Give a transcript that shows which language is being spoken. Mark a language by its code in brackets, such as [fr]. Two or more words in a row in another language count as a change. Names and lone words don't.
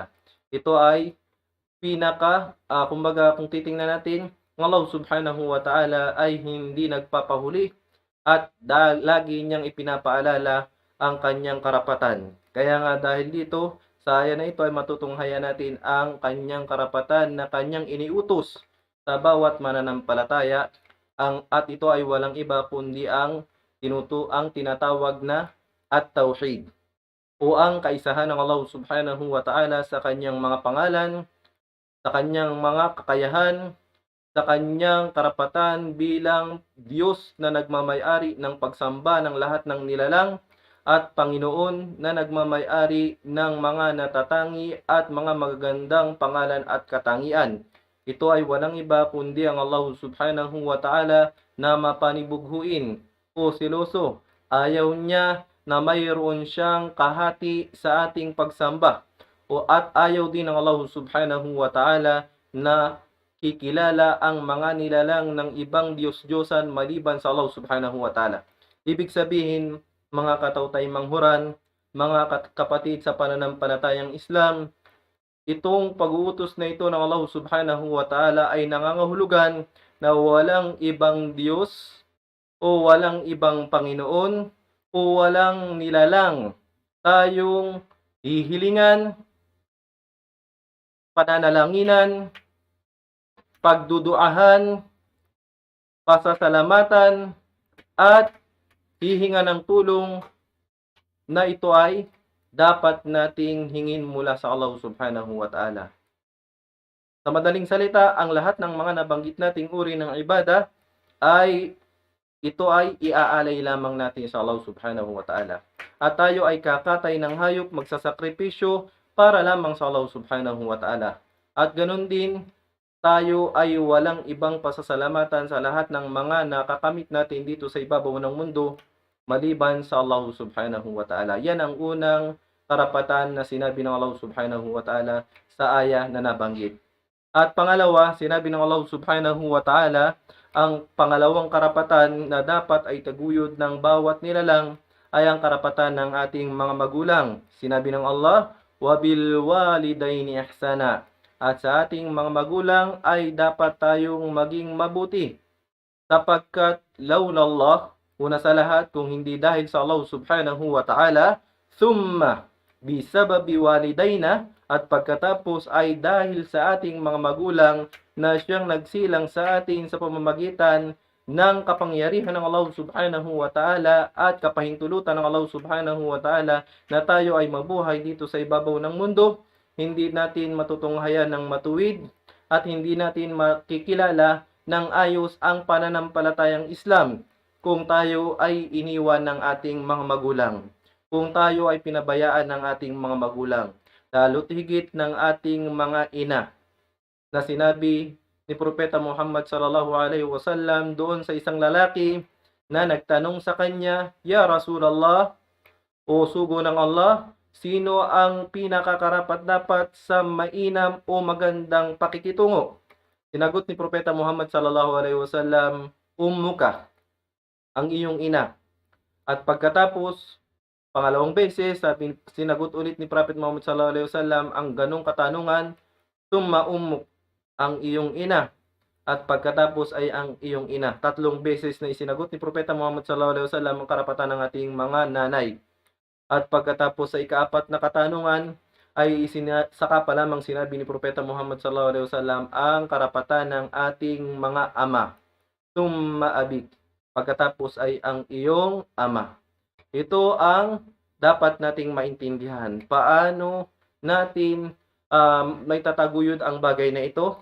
[tl] Ito ay kumbaga kung titingnan natin, ang Allah [ar] سبحانه وتعالى [tl] ay hindi nagpapahuli at lagi niyang ipinapaalala ang kanyang karapatan. Kaya nga dahil dito, sa aya na ito ay matutunghayan natin ang kanyang karapatan na kanyang iniutos sa bawat mananampalataya at ito ay walang iba kundi ang tinatawag na at-tauhid o ang kaisahan ng Allah [ar] سبحانه وتعالى [tl] sa kanyang mga pangalan, sa kanyang mga kakayahan, sa kanyang karapatan bilang Diyos na nagmamay-ari ng pagsamba ng lahat ng nilalang at Panginoon na nagmamay-ari ng mga natatangi at mga magagandang pangalan at katangian. Ito ay walang iba kundi ang Allah [ar] سبحانه وتعالى [tl] na mapanibughuin o seloso. Ayaw niya na mayroon siyang kahati sa ating pagsamba at ayaw din ng Allah [ar] سبحانه وتعالى [tl] na kikilala ang mga nilalang ng ibang Diyos-Diyosan maliban sa Allah [ar] سبحانه وتعالى. [tl] Ibig sabihin, mga katautay manghuran, mga kapatid sa pananampalatayang Islam, itong pag-uutos na ito ng Allah [ar] سبحانه وتعالى [tl] ay nangangahulugan na walang ibang Diyos o walang ibang Panginoon o walang nilalang tayong hihilingan, pananalanginan, pagduduahan, pasasalamatan, at hihinga ng tulong na ito ay dapat nating hingin mula sa Allah [ar] سبحانه وتعالى. [tl] Sa madaling salita, ang lahat ng mga nabanggit nating uri ng ibada ito ay iaalay lamang natin sa Allah [ar] سبحانه وتعالى. [tl] At tayo ay kakatay ng hayop, magsasakripisyo para lamang sa Allah [ar] سبحانه وتعالى. [tl] At ganun din, tayo ay walang ibang pasasalamatan sa lahat ng mga nakakamit natin dito sa ibabaw ng mundo maliban sa Allah [ar] سبحانه وتعالى. [tl] Yan ang unang karapatan na sinabi ng Allah [ar] سبحانه وتعالى [tl] sa aya na nabanggit. At pangalawa, sinabi ng Allah [ar] سبحانه وتعالى, [tl] ang pangalawang karapatan na dapat ay taguyod ng bawat nilalang ay ang karapatan ng ating mga magulang. Sinabi ng Allah, [ar] وَبِالْوَالِدَيْنِ إِحْسَانًا. [tl] At sa ating mga magulang ay dapat tayong maging mabuti. Sapagkat laulallah, una sa lahat, kung hindi dahil sa Allah [ar] سبحانه وتعالى, ثم بسبب الوالدين, [tl] at pagkatapos ay dahil sa ating mga magulang na siyang nagsilang sa atin sa pamamagitan ng kapangyarihan ng Allah [ar] سبحانه وتعالى [tl] at kapahintulutan ng Allah [ar] سبحانه وتعالى [tl] na tayo ay mabuhay dito sa ibabaw ng mundo, hindi natin matutunghayan ng matuwid at hindi natin makikilala ng ayos ang pananampalatayang Islam kung tayo ay iniwan ng ating mga magulang, kung tayo ay pinabayaan ng ating mga magulang, lalo't higit ng ating mga ina, na sinabi ni Propeta Muhammad [ar] صلى الله عليه وسلم [tl] doon sa isang lalaki na nagtanong sa kanya, [ar] "يا رسول الله, [tl] o sugo ng Allah, sino ang pinakakarapat-dapat sa mainam o magandang pakikitungo?" Sinagot ni Propeta Muhammad [ar] صلى الله عليه وسلم, [tl] "Ummuka," ang iyong ina. At pagkatapos, pangalawang beses, sinagot ulit ni Prophet Muhammad [ar] صلى الله عليه وسلم [tl] ang ganong katanungan, [ar] "ثم أمك," [tl] ang iyong ina. At pagkatapos ay ang iyong ina. Tatlong beses na isinagot ni Propeta Muhammad [ar] صلى الله عليه وسلم [tl] ang karapatan ng ating mga nanay. At pagkatapos sa ikaapat na katanungan ay saka pa lamang sinabi ni Propeta Muhammad [ar] صلى الله عليه وسلم [tl] ang karapatan ng ating mga ama. [ar] ثم أبيك. [tl] Pagkatapos ay ang iyong ama. Ito ang dapat nating maintindihan. Paano natin may tataguyod ang bagay na ito?